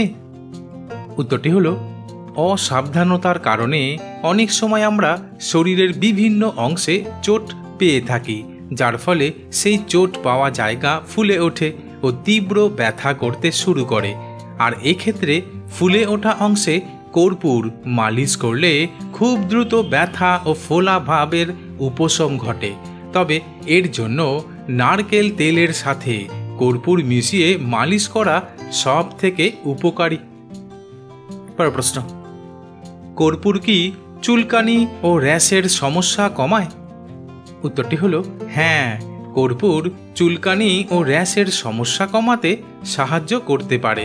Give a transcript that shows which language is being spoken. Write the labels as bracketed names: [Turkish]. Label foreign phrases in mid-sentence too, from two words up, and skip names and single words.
[Bangla] উত্তরটি হলো অসাবধানতার কারণে অনেক সময় আমরা শরীরের বিভিন্ন অংশে চোট পেয়ে থাকি, যার ফলে সেই চোট পাওয়া জায়গা ফুলে ওঠে ও তীব্র ব্যথা করতে শুরু করে। আর এই ক্ষেত্রে ফুলে ওঠা অংশে কর্পূর মালিশ করলে খুব দ্রুত ব্যথা আর ফোলা ভাবের উপশম ঘটে। তবে এর জন্য নারকেল তেলের সাথে কর্পূর মিশিয়ে মালিশ করা সবথেকে উপকারী। প্রশ্ন, কর্পূর কি চুলকানি আর র‍্যাশের সমস্যা কমায়? উত্তরটি হলো হ্যাঁ, কর্পূর চুলকানি আর র‍্যাশের সমস্যা কমাতে সাহায্য করতে পারে।